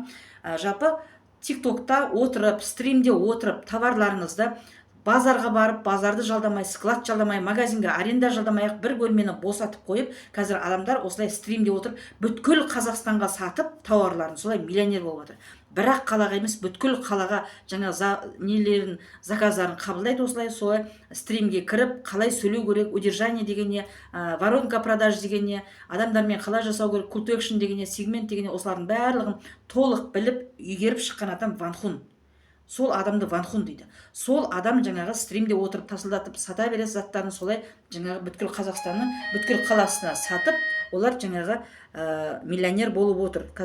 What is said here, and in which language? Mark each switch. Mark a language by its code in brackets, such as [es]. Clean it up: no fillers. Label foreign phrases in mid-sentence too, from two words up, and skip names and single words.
[kk] Жалпы TikTokта отырып, стримде отырып, товарларыңызды базарға барып, базарды жалдамай, склад жалдамай, магазинге аренда жалдамай, бір бөлмені босатып қойып, қазір адамдар осылай стримде отырып, бүткіл Қазақстанға сатып тауарларын, солай миллионер болып жатыр. Бірақ қалаға емес, бүткіл қалаға жаңа нелерін, заказдарын қабылдайды осылай, солай стримге кіріп, қалай сөйлеу керек, удержание дегенне, [ru] воронка продаж [kk] дегенне, адамдармен қалай жасау керек, [en] call to action [kk] дегенне, сегмент дегенне, осылардың барлығын толық біліп, игеріп шыққан адам Ван Хун. Сол адамды Ван Хун дейді. Сол адам жаңағы стримде отырып тасылдатып сата береді заттарын, солай жаңағы бүткіл Қазақстанның бүткіл қаласына сатып, олар жаңағы миллионер болып отыр.